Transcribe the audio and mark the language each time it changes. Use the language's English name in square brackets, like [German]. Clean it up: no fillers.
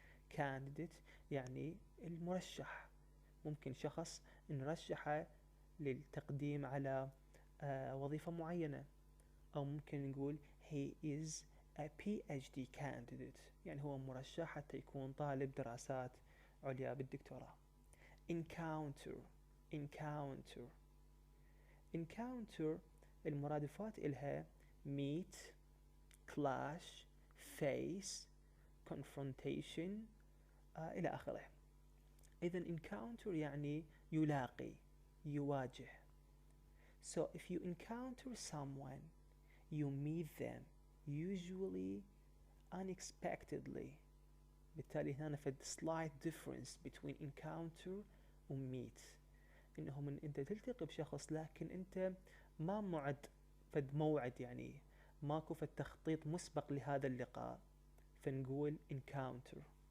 [Arabic] candidate يعني المرشح، ممكن شخص نرشحه للتقديم على وظيفة معينة، أو ممكن نقول [English] he is a PhD candidate، [Arabic] يعني هو مرشح حتى يكون طالب دراسات عليا بالدكتوراه. [English] encounter. encounter. encounter المرادفات إلها meet, clash, face, confrontation إلى آخره. [Arabic] إذن encounter يعني يلاقي، يواجه. [English] So if you encounter someone, you meet them, usually unexpectedly. [Arabic] بالتالي هنا فد [English] slight difference between encounter و meet. [Arabic] إنه من أنت تلتقي بشخص لكن أنت ما معد فد موعد، يعني ماكو فد تخطيط مسبق لهذا اللقاء، فنقول encounter.